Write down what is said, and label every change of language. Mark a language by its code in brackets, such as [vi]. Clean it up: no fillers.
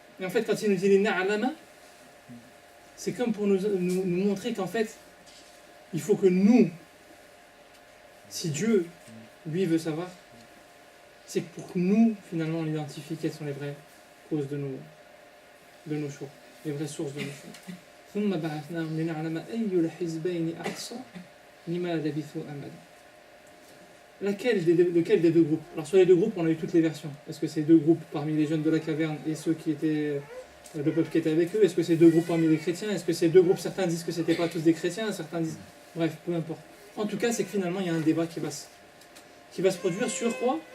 [fr] Mais en fait, quand il nous dit les na'alama, c'est comme pour nous montrer qu'en fait, il faut que nous, si Dieu, lui, veut savoir, c'est que pour que nous, finalement, on identifie quelles sont les vraies causes de nos choix. Les vraies sources de nos [ar] ثم بعثناهم لنعلم أي الحزبين أحصى لما لبثوا أمدا. [fr] lequel des deux groupes? Alors sur les deux groupes, on a eu toutes les versions. Est-ce que c'est deux groupes parmi les jeunes de la caverne et ceux qui étaient le peuple qui était avec eux? Est-ce que c'est deux groupes parmi les chrétiens? Est-ce que c'est deux groupes? Certains disent que c'était pas tous des chrétiens, certains disent... Bref, peu importe. En tout cas, c'est que finalement, il y a un débat qui va se produire sur quoi?